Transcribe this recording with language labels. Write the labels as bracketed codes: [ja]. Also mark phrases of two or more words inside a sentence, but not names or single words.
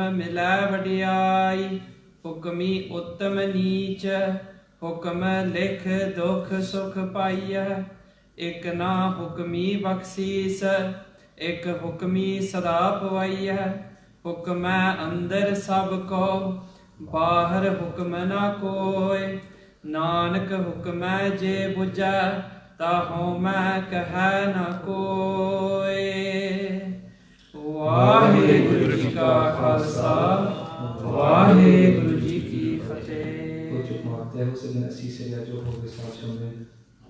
[pa] ਮਿਲੈ ਵਡਿਆਈ ਹੁਕਮੀ ਉੱਤਮ ਨੀਚ ਹੁਕਮ ਲਿਖ ਦੁਖ ਸੁਖ ਪਾਈਐ ਇਕ ਨਾ ਹੁਕਮੀ ਬਖਸ਼ੀਸ ਇਕ ਹੁਕਮੀ ਸਦਾ ਪਵਾਈਐ ਹੁਕਮੈ ਅੰਦਰ ਸਭ ਕੋ ਬਾਹਰ ਹੁਕਮ ਨਾ ਕੋਇ ਨਾਨਕ ਹੁਕਮੈ ਜੇ ਬੁਝੈ ਤਾਹਉ ਮੈਂ ਕਹਿ ਨ ਕੋਇ। ਵਾਹਿਗੁਰੂ ਜੀ ਕਾ ਖਾਲਸਾ ਵਾਹਿਗੁਰੂ ਜੀ ਕੀ ਫਤਿਹ। [pt] Terra, você vê assim, seria de horror, esse